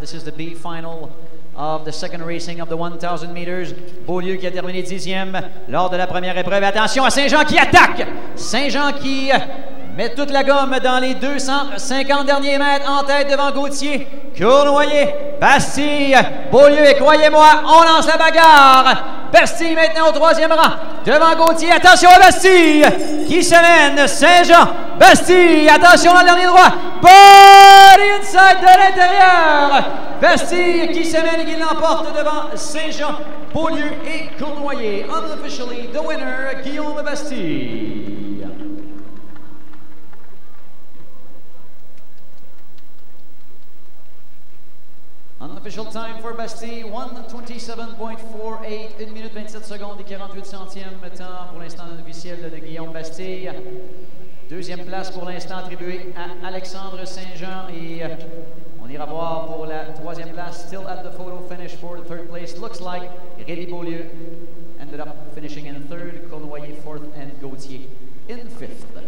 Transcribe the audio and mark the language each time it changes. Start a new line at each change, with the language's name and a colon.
English: This is the B final of the second racing of the 1,000 meters.
French: Beaulieu qui a terminé 10e lors de la première épreuve. Attention à Saint-Jean qui attaque! Saint-Jean qui met toute la gomme dans les 250 derniers mètres en tête devant Gauthier, Cournoyer, Bastille, Beaulieu et croyez-moi, on lance la bagarre! Bastille maintenant au 3e rang devant Gauthier. Attention à Bastille qui se mène. Saint-Jean, Bastille, attention au dernier droit.
English: Body inside
French: de l'intérieur. Bastille qui se mène et qui l'emporte devant Saint-Jean, Beaulieu et Cournoyer.
English: Unofficially the winner, Guillaume Bastille. Unofficial time for Bastille,
French: 1:27.48, 1 minute 27 secondes et 48 centièmes temps pour l'instant officiel de Guillaume Bastille. Deuxième place pour l'instant attribuée à Alexandre Saint-Jean et on ira voir pour la troisième place.
English: Still at the photo finish for the third place. Looks like Rémi Beaulieu ended up finishing in third, Cournoyer fourth and Gauthier in fifth.